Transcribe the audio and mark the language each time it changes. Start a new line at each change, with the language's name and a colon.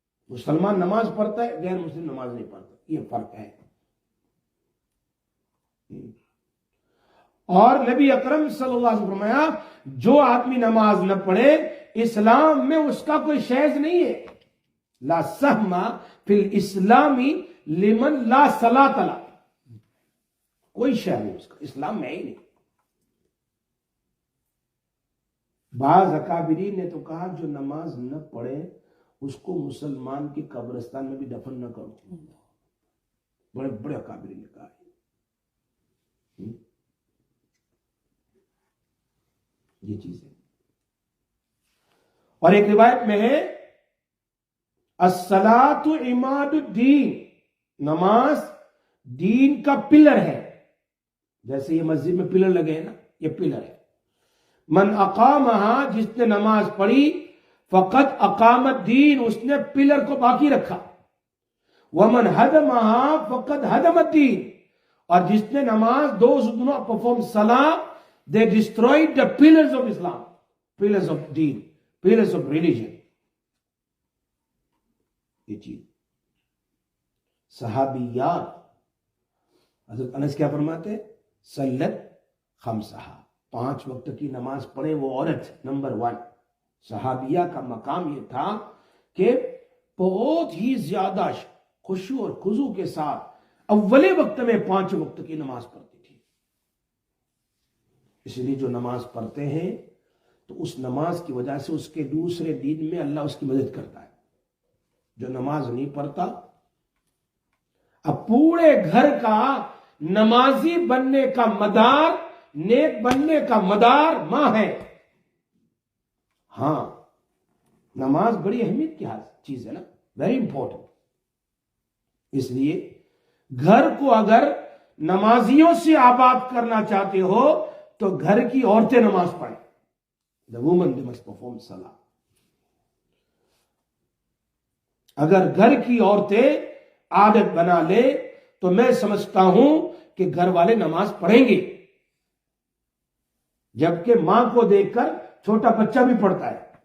Urdu: مسلمان نماز پڑھتا ہے، غیر مسلم نماز نہیں پڑھتا. یہ فرق ہے. اور نبی اکرم صلی اللہ علیہ وسلم فرمایا جو آدمی نماز نہ پڑھے اسلام میں اس کا کوئی شیز نہیں ہے.
Arabic: لا سہم فی الاسلام لمن لا صلاۃ له.
Urdu: کوئی شیز نہیں اس کا، اسلام میں ہی نہیں. بعض اکابرین نے تو کہا جو نماز نہ پڑھے اس کو مسلمان کی قبرستان میں بھی دفن نہ کرو. بڑے بڑے اکابرین نے کہا. یہ چیز ہے. اور ایک روایت میں ہے
Arabic: الصلاۃ عماد الدین.
Urdu: نماز دین کا پلر ہے. جیسے یہ مسجد میں پلر لگے ہیں نا، یہ پلر ہے.
Arabic: من اقامہا،
Urdu: جس نے نماز پڑھی،
Arabic: فقط اقام الدین،
Urdu: اس نے پلر کو باقی رکھا.
Arabic: ومن ہدمہا فقط ہدم الدین،
Urdu: اور جس نے نماز
English: those who do not perform salah they destroyed the pillars of Islam, pillars of deen, pillars of religion.
Urdu: یہ چیز صحابیات حضرت انس کیا فرماتے ہیں؟
Arabic: صلت خمسہا،
Urdu: 5 وقت کی نماز پڑھے وہ عورت نمبر 1. صحابیہ کا مقام یہ تھا کہ بہت ہی زیادہ خشوع اور خضوع کے ساتھ اولے وقت میں 5 وقت کی نماز پڑھتی تھی. اس لیے جو نماز پڑھتے ہیں تو اس نماز کی وجہ سے اس کے دوسرے دین میں اللہ اس کی مدد کرتا ہے. جو نماز نہیں پڑھتا، اب پورے گھر کا نمازی بننے کا مدار، نیک بننے کا مدار ماں ہے. ہاں نماز بڑی اہمیت کی چیز ہے نا،
English: Very important.
Urdu: اس لیے گھر کو اگر نمازیوں سے آباد کرنا چاہتے ہو تو گھر کی عورتیں نماز پڑھیں.
English: The woman they must perform salah.
Urdu: اگر گھر کی عورتیں عادت بنا لے تو میں سمجھتا ہوں کہ گھر والے نماز پڑھیں گے. جبکہ ماں کو دیکھ کر چھوٹا بچہ بھی پڑھتا ہے.